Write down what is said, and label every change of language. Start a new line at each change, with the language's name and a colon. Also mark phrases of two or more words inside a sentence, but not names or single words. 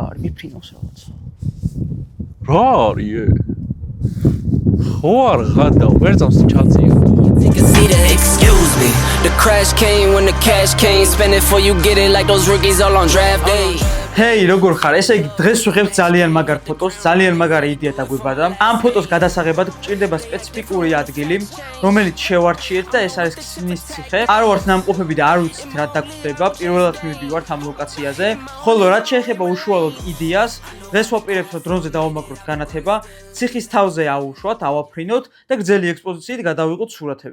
Georgian: მიფრინავს რაღაცა. რა არის? ხო არ გადა, ვერ წავს ჩაწია.
English: Excuse me. The crash came when the cash came. Spend it before you get it like those rookies all on draft day.
Georgian: Hey, როგორ ხარ? ესე იგი დღეს ვიღებთ ძალიან მაგარ ფოტოს, ძალიან მაგარი იდეა დაგვიბადა. ამ ფოტოს გადასაღებად გვჭირდება სპეციფიკური ადგილი, რომელიც შევარჩიეთ და ეს არის ქსნის ციხე. არ ვართ ნამყოფები და არ ვიცით რა დაგვხდება. პირველად მივდივართ ამ ლოკაციაზე. ხოლო რაც შეეხება უშუალოდ იდეას, დღეს ვაპირებთ რომ დრონზე დავამაგროთ განათება, ციხის თავზე ავუშვათ, ავაფრინოთ და გრძელი ექსპოზიციით გადავიღოთ სურათები.